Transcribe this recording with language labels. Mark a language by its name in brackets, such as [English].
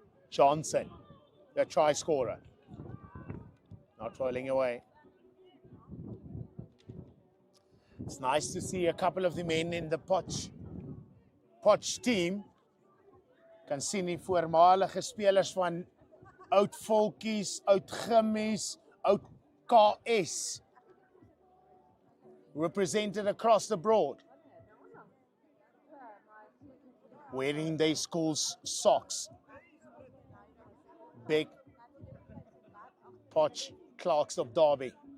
[English] Johnson, the try scorer, not rolling away. It's nice to see a couple of the men in the Potch team. [Afrikaans] Kan sien die voormalige spelers van oud Volkies, oud Gimmies, oud KS. [English] Represented across the board, wearing their school's socks. Big Potch Klerksdorp Derby.